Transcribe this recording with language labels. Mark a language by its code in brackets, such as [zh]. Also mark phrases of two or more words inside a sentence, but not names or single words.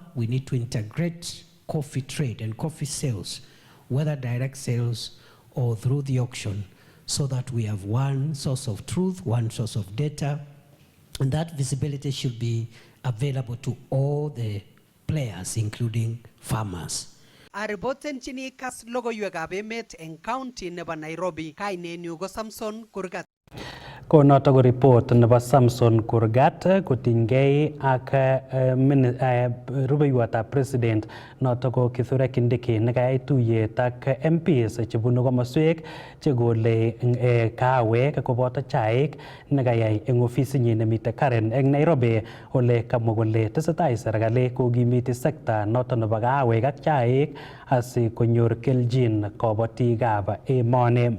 [en] We need to integrate coffee trade and coffee sales, whether direct sales or through the auction, so that we have one source of truth, one source of data, and that visibility should be available to all the players, including farmers. [kln] Aripotenchini Kass logoiwekab emet eng county nebo Nairobi, kainenyu ko Samson Kurgat. Ko noto ko report nebo Samson Kurgat kotinygei ak rubeiwotab president noto ko Kithure Kindiki nekayai tuyet ak MPs chebunu komoswek chekole kawek koboto chaik nekayai eng ofisinyi nemite Karen eng Nairobi ole kamwa kole tesetai serikali kokimiti sekta noto nebo kawek ak chaik asi konyor keljin kobotikab emoni.